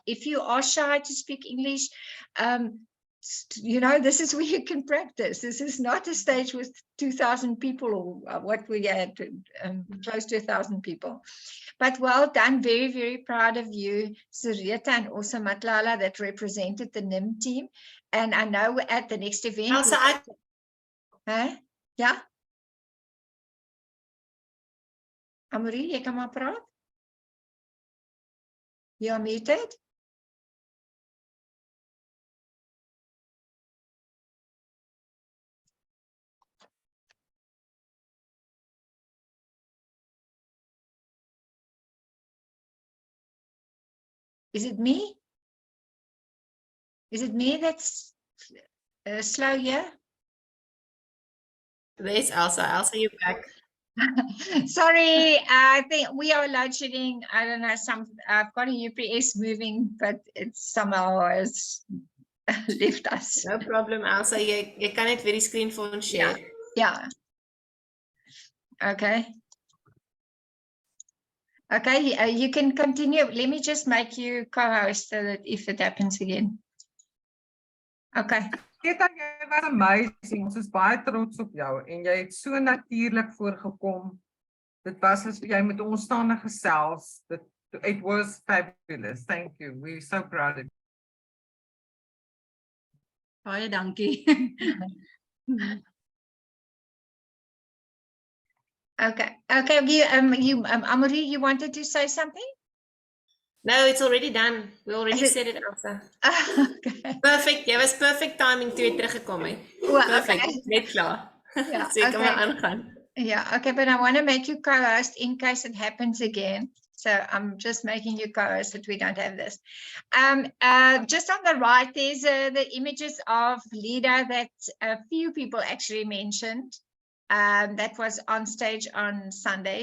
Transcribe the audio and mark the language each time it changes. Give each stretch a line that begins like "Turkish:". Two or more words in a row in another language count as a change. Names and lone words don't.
English: If you are shy to speak English, you know, this is where you can practice. This is not a stage with 2,000 people or what we had, close to 1,000 people. But well done, very, very proud of you, Sarita, and also Matlala that represented the NIM team. And I know at the next event. Elsa, Ja?
Afrikaans: Amorie, jy kan maar praat.
English: You're muted. Is it me? Is it me that's slow here? There's Elsa. Elsa, you're back. Sorry, I think we are load shedding. I don't know, I've got a UPS moving, but it's somehow has left us.
Afrikaans: No problem, Elsa. You kan net weer die screen vir ons share.
English: Yeah. Okay. Okay, you can continue. Let me just make you co-host so that if it happens again. Okay.
Afrikaans: Keta, jy was amazing. Ons is baie trots op jou en jy het so natuurlik voorgekom. Dit was as jy met ons staan en gesels.
English: It was fabulous. Thank you. We're so proud of you.
Afrikaans: Baie dankie.
English: Okay. Amorie, you wanted to say something? No, it's already done. We already said it, Elsa. Okay. Perfect.
Afrikaans: Jy was
English: perfect timing
Afrikaans: toe jy teruggekom het.
English: Perfect. Okay.
Afrikaans: Net klaar.
English: Yeah,
Afrikaans: So jy kan maar
English: okay.
Afrikaans: aangaan.
English: Yeah, okay, but I want to make you co-host in case it happens again. So I'm just making you co-host that we don't have this. Just on the right, there's the images of Lida that a few people actually mentioned. That was on stage on Sunday.